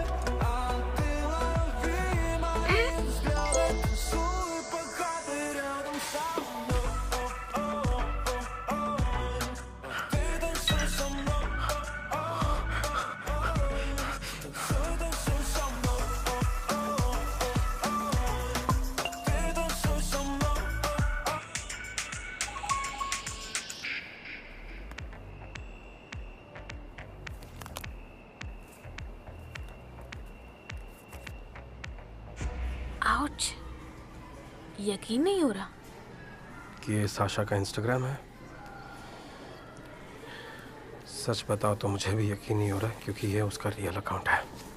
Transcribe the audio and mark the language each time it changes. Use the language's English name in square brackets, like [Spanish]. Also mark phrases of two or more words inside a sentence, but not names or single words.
[Russian] А ты лови мои взгляды, танцуй, пока ты рядом со мной. Ты танцуй со мной. Танцуй, танцуй со мной. Ты танцуй со мной. [Hindi] आउच, यकीन नहीं हो रहा कि ये साशा का इंस्टाग्राम है। सच बताओ तो मुझे भी यकीन नहीं हो रहा, क्योंकि ये उसका [English] real account [Hindi] है।